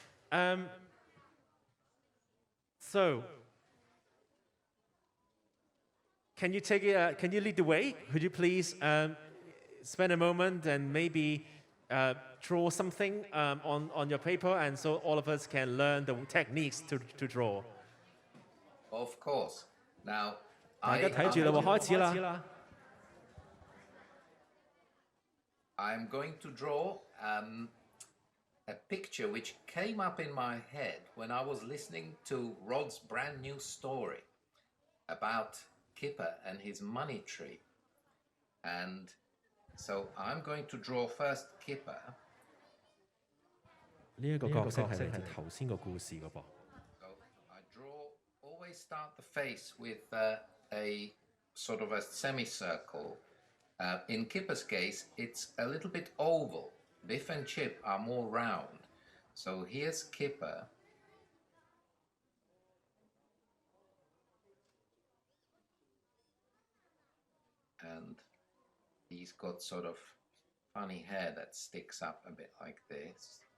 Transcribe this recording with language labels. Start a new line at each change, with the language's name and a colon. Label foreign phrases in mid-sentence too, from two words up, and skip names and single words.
English: So, can you lead the way? Could you please spend a moment and maybe draw something on your paper, and so all of us can learn the techniques to draw. Of course. Now,
Cantonese: 大家睇住啦，開始啦。
English: I'm going to draw a picture which came up in my head when I was listening to Rod's brand new story about Kipper and his money tree. And so I'm going to draw first Kipper.
Cantonese: 呢一個角色係嚟自頭先個故事㗎噃。
English: So I always start the face with a sort of a semicircle. In Kipper's case, it's a little bit oval. Biff and Chip are more round. So here's Kipper. And he's got sort of funny hair that sticks up a bit like this.